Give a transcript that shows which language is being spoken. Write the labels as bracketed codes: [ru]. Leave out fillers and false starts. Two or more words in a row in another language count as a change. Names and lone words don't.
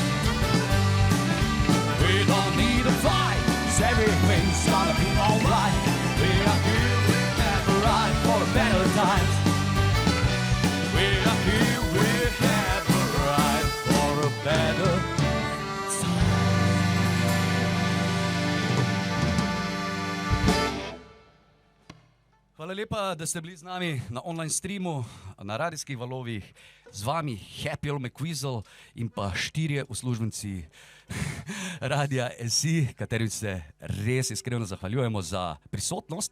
[en] We don't need a fight, everything's gonna be alright. We are here, we have a right for a better time. We are here, we have a right for a better time. [sl] Hvala lepa, da ste bili z nami na [en] online streamu, [sl] na radijskih valovih. Z vami Happy Old McWeasel in pa 4 uslužbenci Radia SI, katerim se res iskreno zahvaljujemo za prisotnost.